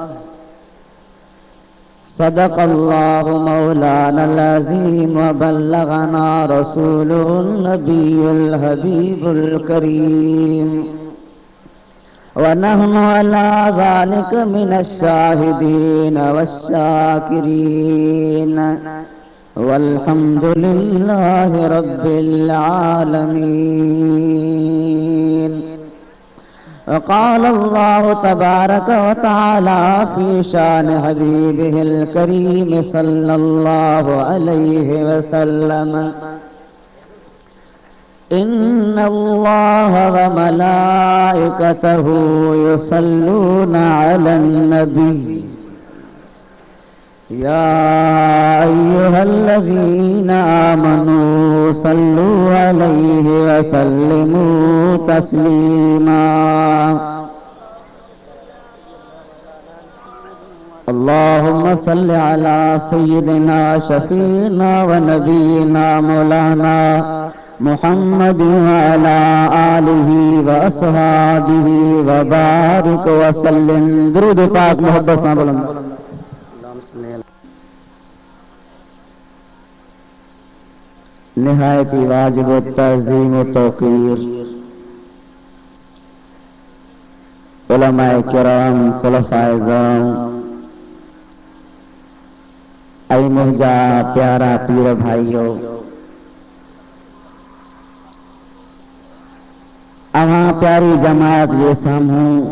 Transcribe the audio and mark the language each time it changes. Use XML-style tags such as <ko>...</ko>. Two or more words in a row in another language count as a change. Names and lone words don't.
<ar>صدق الله مولانا العظيم وبلغنا رسوله النبي الحبيب الكريم ونحن على ذلك من الشاهدين والشاكرين والحمد لله رب العالمين. قال الله تبارك وتعالى في شأن حبيبه الكريم صلى الله عليه وسلم إن الله وملائكته يصلون على النبي يا أيها الذين آمنوا صلوا عليه وسلموا تسليما. اللهم صل على سيدنا شفينا ونبينا مولانا محمد وعلى آله وأصحابه وبارك وسلم.</ar> <ur>درود پاک محبت سے بلند.</ur> <sd>نہایتی واجب تعظیم و توقیر علمائے کرام خلفائے ذام اي منهنجا پيارا پير ڀائيو اوهان پياري جماعت جي سامهون</sd>